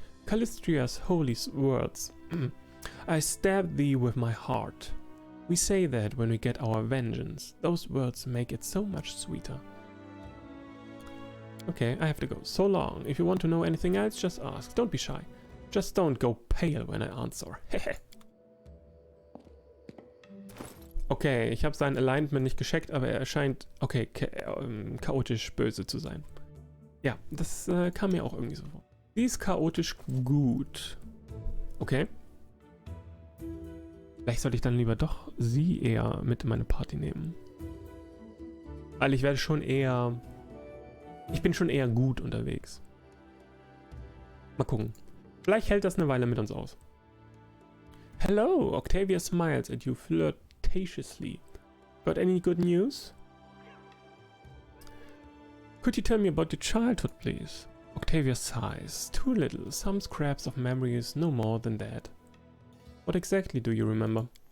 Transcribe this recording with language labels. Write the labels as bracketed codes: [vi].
[en] Callistria's holy words. I stabbed thee with my heart. We say that when we get our vengeance. Those words make it so much sweeter. Okay, I have to go. So long. If you want to know anything else, just ask. Don't be shy. Just don't go pale when I answer. [de] Okay, ich habe sein Alignment nicht gecheckt, aber er scheint, okay, chaotisch böse zu sein. Ja, das kam mir auch irgendwie so vor. Sie ist chaotisch gut. Okay. Vielleicht sollte ich dann lieber doch sie eher mit in meine Party nehmen. Weil ich werde schon eher... Ich bin schon eher gut unterwegs. Mal gucken. Vielleicht hält das eine Weile mit uns aus. [en] Hello, Octavia smiles at you flirtatiously. Got any good news? Could you tell me about your childhood, please? Octavia sighs. Too little, some scraps of memories, no more than that. What exactly do you remember?